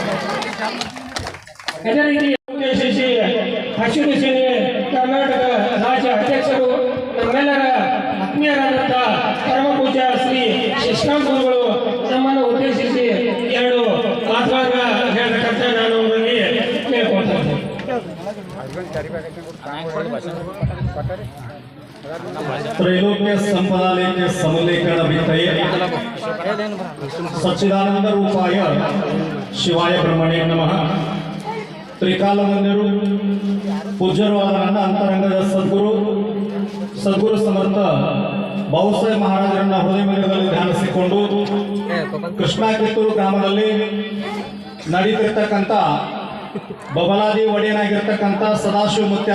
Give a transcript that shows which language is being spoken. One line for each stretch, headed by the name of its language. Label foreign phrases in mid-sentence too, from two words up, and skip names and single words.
Kannada: ಅದೇ ರೀತಿ ಉದ್ದೇಶಿಸಿ ಹಸಿರು ಸೇನೆ ಕರ್ನಾಟಕ ರಾಜ್ಯ ಅಧ್ಯಕ್ಷರು ನಮ್ಮೆಲ್ಲರ ಆತ್ಮೀಯರಾದಂಥ ಪರಮ ಪೂಜ್ಯ ಶ್ರೀ ಶಶಿಕಾಂತ್ ಗುರುಗಳು ನಮ್ಮನ್ನು ಉದ್ದೇಶಿಸಿ ಎರಡು ಮಾತುಗಳನ್ನ ಹೇಳಬೇಕಂತ ನಾನು ಅವರಲ್ಲಿ ಕೇಳ್ಕೊಳ್ತಾ ಇದ್ದೇನೆ.
Sanskrit: त्रैलोक्य संपदालेख्य समलेखन वित्तये सच्चिदानंद रूपाय शिवाय ब्रह्मणे नमः.
Kannada: ತ್ರಿಕಾಲವಂದ್ಯರು ಪೂಜ್ಯರು ಆದ ನನ್ನ ಅಂತರಂಗದ ಸದ್ಗುರು ಸಮರ್ಥ ಬಹುಸಾಹೇಬ್ ಮಹಾರಾಜರನ್ನ ಹೃದಯ ಮಂದಿರದಲ್ಲಿ ಧ್ಯಾನಿಸಿಕೊಂಡು ಕೃಷ್ಣಾ ಕಿತ್ತೂರು ಗ್ರಾಮದಲ್ಲಿ ನಡೀತಿರ್ತಕ್ಕಂಥ ಬಬಲಾದಿ ಒಡೆಯನಾಗಿರ್ತಕ್ಕಂಥ ಸದಾಶಿವ ಮುತ್ಯಾನ